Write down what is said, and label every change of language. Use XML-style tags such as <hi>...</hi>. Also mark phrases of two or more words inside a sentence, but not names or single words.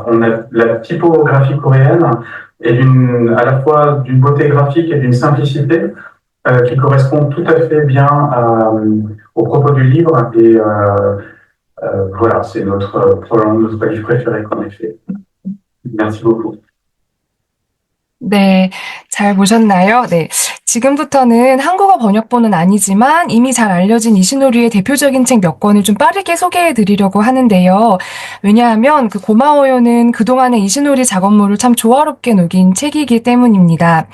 <fr>On a la typographie coréenne et à la fois d'une beauté graphique et d'une simplicité qui correspond tout à fait bien au propos du livre, et voilà, c'est notre livre préféré qu'on ait fait. Merci beaucoup.</fr> <ko>네, 잘 보셨나요? 네. 지금부터는 한국어 번역본은 아니지만 이미 잘 알려진 이시노리의 대표적인 책 몇 권을 좀 빠르게 소개해 드리려고 하는데요. 왜냐하면 고마워요는 그동안의 이시노리 작업물을 참 조화롭게 녹인 책이기 때문입니다.</ko>